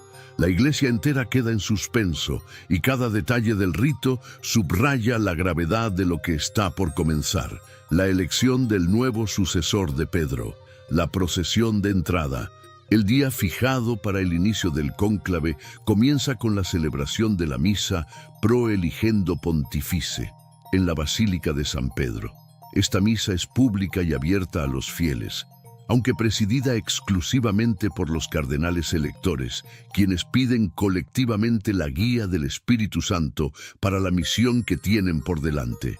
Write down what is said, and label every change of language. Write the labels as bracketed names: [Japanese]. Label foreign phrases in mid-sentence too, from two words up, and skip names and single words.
[Spanish] La Iglesia entera queda en suspenso y cada detalle del rito subraya la gravedad de lo que está por comenzar. La elección del nuevo sucesor de Pedro, la procesión de entrada. El día fijado para el inicio del cónclave comienza con la celebración de la misa [Latin] pro eligendo pontifice [Spanish] en la Basílica de San Pedro. Esta misa es pública y abierta a los fieles, aunque presidida exclusivamente por los cardenales electores, quienes piden colectivamente la guía del Espíritu Santo para la misión que tienen por delante.